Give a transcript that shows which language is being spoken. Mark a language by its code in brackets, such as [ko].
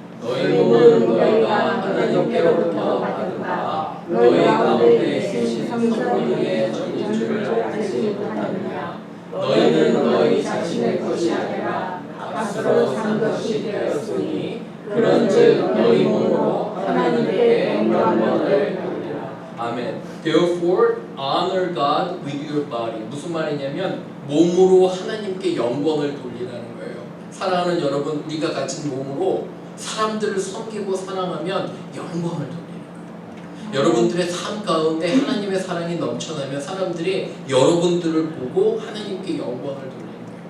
[ko] 너희 몸은 너희가 하나님께로부터 받은 바 너희 가운데 계신 성령의 전인 줄을 알지 못하느냐. 너희는 너희 자신의 것이 아니라 값으로 산 것이 되었으니 그런즉 너희 몸으로 하나님께 영광을 돌리라. 아멘. [en] Therefore honor God with your body. [ko] 무슨 말이냐면 몸으로 하나님께 영광을 돌리라는 거예요. 사랑하는 여러분, 우리가 가진 몸으로 사람들을 섬기고 사랑하면 영광을 돌리는 거예요. 여러분들의 삶 가운데 하나님의 사랑이 넘쳐나면 사람들이 여러분들을 보고 하나님께 영광을 돌리는 거예요.